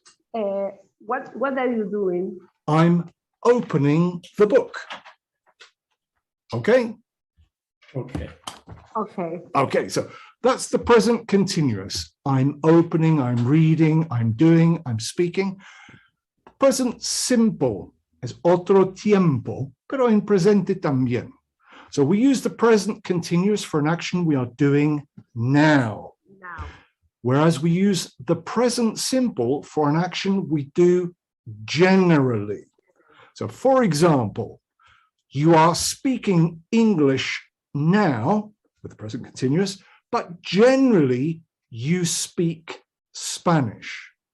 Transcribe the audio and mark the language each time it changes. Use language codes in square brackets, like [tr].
[en] What are you doing? I'm opening the book. Okay? Okay. Okay. Okay, so that's the present continuous. I'm opening, I'm reading, I'm doing, I'm speaking. Present simple is [es] otro tiempo, pero en presente también. [en] So we use the present continuous for an action we are doing now. Now. Whereas we use the present simple for an action we do generally. So for example, you are speaking English now with the present continuous, but generally you speak Spanish.